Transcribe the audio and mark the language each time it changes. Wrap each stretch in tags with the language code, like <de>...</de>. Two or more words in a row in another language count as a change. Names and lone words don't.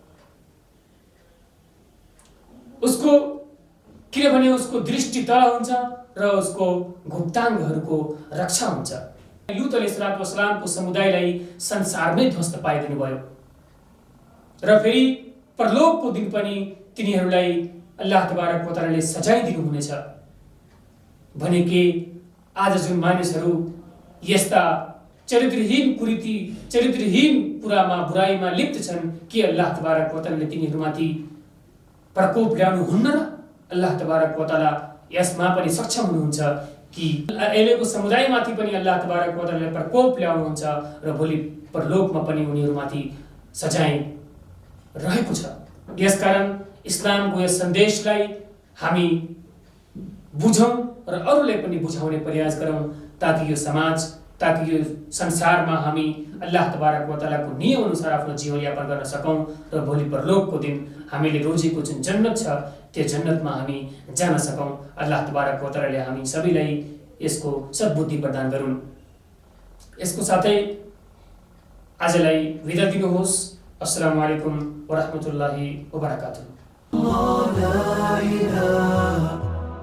<ne>उसको, किनभने उसको दृष्टि तल हुन्छ र उसको गुप्ताङ्गहरूको रक्षा हुन्छ। लूत अलैहिस्सलामको समुदायलाई संसारमै ध्वस्त पाइदिनु भयो र फेरि परलोकको दिन पनि तिनीहरूलाई</ne> <ar>الله تبارك وتعالى</ar> <ne>सजाय दिनुहुनेछ। भने के आज जुन मानिसहरू यस्ता चरित्रहीन कुरीति, चरित्रहीन कुरामा, बुराइमा लिप्त छन्, के</ne> <ar>الله تبارك وتعالى</ar> <ne>तिनीहरूमाथि प्रकोप ल्याउनु हुन्न र?</ne> <ar>الله تبارك وتعالى</ar> <ne>यसमा पनि सक्षम हुनुहुन्छ कि अहिलेको समुदायमाथि पनि</ne> <ar>الله تبارك وتعالى</ar> <ne>प्रकोप ल्याउनुहुन्छ र भोलि परलोकमा पनि उनीहरूमाथि सजाय रहेको छ। यसकारण इस्लामको यस सन्देशलाई हामी बुझौँ र अरूलाई पनि बुझाउने प्रयास गरौँ, ताकि यो समाज, ताकि यो संसारमा हामी</ne> <ar>الله تبارك وتعالى</ar> <ne>नियम अनुसार आफ्नो जीवनयापन गर्न सकौँ र भोलि परलोकको दिन हामीले रोजेको जुन जन्नत छ त्यो जन्नतमा हामी जान सकौँ।</ne> <ar>الله تبارك وتعالى</ar> <ne>हामी सबैलाई यसको सद्बुद्धि प्रदान गरून्। यसको साथै आजलाई बिदा दिनुहोस्।</ne> <ar>السلام عليكم ورحمة الله وبركاته.</ar>